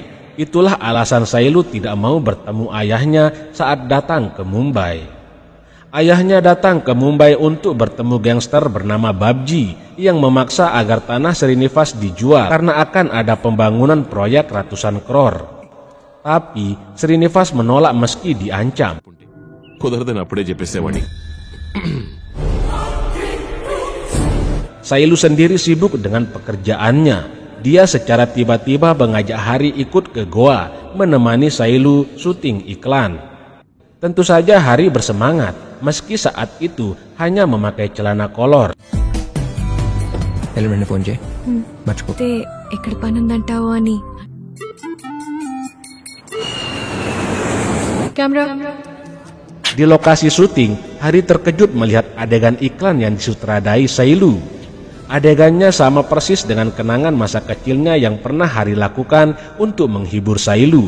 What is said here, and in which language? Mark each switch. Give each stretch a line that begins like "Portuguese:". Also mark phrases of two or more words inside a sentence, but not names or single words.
Indonesian: Itulah alasan Sailu tidak mau bertemu ayahnya saat datang ke Mumbai. Ayahnya datang ke Mumbai untuk bertemu gangster bernama Babji yang memaksa agar tanah Srinivas dijual karena akan ada pembangunan proyek ratusan crore. Tapi Srinivas menolak meski diancam.
Telugu: కుదరదని అప్పుడే చెప్పేసేవాడిని.
Indonesian: Sailu sendiri sibuk dengan pekerjaannya. Dia secara tiba-tiba mengajak Hari ikut ke Goa menemani Sailu syuting iklan. Tentu saja Hari bersemangat meski saat itu hanya memakai celana kolor.
Telugu: ఎల్లుండి ఫోన్ చేయి మర్చిపో అయితే ఎక్కడ పని ఉందంటావు అని.
Indonesian: Kamera. Di lokasi syuting, Hari terkejut melihat adegan iklan yang disutradai Sailu. Adegannya sama persis dengan kenangan masa kecilnya yang pernah Hari lakukan untuk menghibur Sailu.